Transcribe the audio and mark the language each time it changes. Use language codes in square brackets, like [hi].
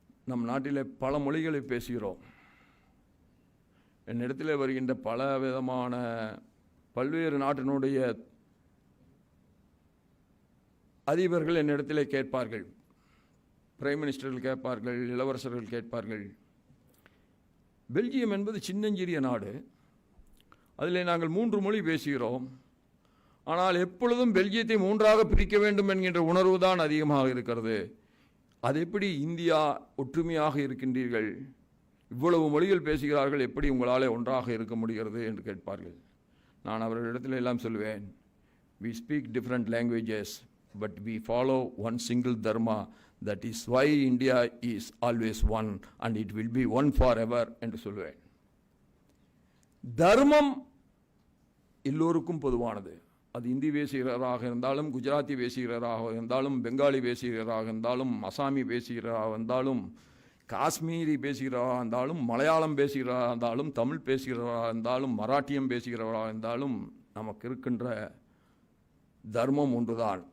[ta] நம் நாட்டிலே பல மொழிகளை பேசுகிறோம். என்னிடத்தில் வருகின்ற பல விதமான பல்வேறு நாட்டினுடைய அதிபர்கள் என்னிடத்திலே கேட்பார்கள், பிரைம் மினிஸ்டர்கள் கேட்பார்கள், இளவரசர்கள் கேட்பார்கள், பெல்ஜியம் என்பது சின்னஞ்சிறிய நாடு, அதில் நாங்கள் 3 மொழி பேசுகிறோம், ஆனால் எப்பொழுதும் பெல்ஜியத்தை 3ஆக பிரிக்க வேண்டும் என்கின்ற உணர்வு தான் அதிகமாக இருக்கிறது. அது எப்படி இந்தியா ஒற்றுமையாக இருக்கின்றீர்கள், இவ்வளவு மொழிகள் பேசுகிறார்கள், எப்படி உங்களால் ஒன்றாக இருக்க முடிகிறது என்று கேட்பார்கள். நான் அவர்களிடத்தில் எல்லாம் சொல்வேன், [en] we speak different languages but we follow one single dharma, that is why India is always one and it will be one forever [ta] என்று சொல்வேன். தர்மம் எல்லோருக்கும் பொதுவானது. அது இந்தி பேசுகிறவராக இருந்தாலும், குஜராத்தி பேசுகிறவராக இருந்தாலும், பெங்காலி பேசுகிறவராக இருந்தாலும், அசாமி பேசுகிறவராக இருந்தாலும், காஷ்மீரி பேசுகிறவராக இருந்தாலும், மலையாளம் பேசுகிறவராக இருந்தாலும், தமிழ் பேசுகிறவராக இருந்தாலும், மராட்டியம் பேசுகிறவராக இருந்தாலும், நமக்கு இருக்கின்ற தர்மம் ஒன்றுதான்.